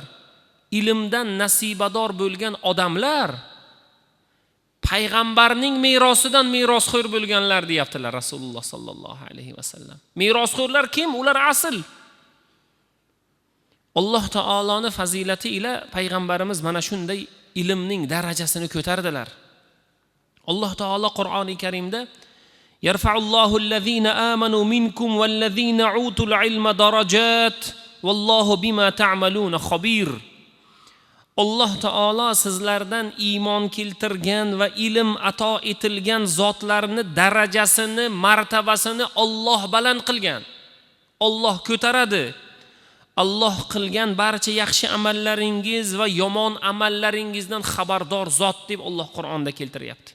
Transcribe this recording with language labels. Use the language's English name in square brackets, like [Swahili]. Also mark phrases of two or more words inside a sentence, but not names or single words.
[Uzbek] Ilmdan nasibador bo'lgan odamlar payg'ambarning merosidan merosxo'r bo'lganlar deyaptilar Rasululloh [Arabic] صلى الله عليه وسلم. [Uzbek] Merosxo'rlar kim? Ular asl. Alloh taoloni fazilati ila payg'ambarimiz mana shunday ilmning darajasini ko'tardilar. Alloh taolo Qur'oni Karimda [Arabic] يرفع الله الذين آمنوا منكم والذين أوتوا العلم درجات والله بما تعملون خبير. [Uzbek] Alloh taolo sizlardan iymon keltirgan va ilm ato etilgan zotlarni darajasini, martabasini Alloh baland qilgan. Alloh ko'taradi. Alloh qilgan barcha yaxshi amallaringiz va yomon amallaringizdan xabardor zot deb Alloh Qur'onda keltiryapti.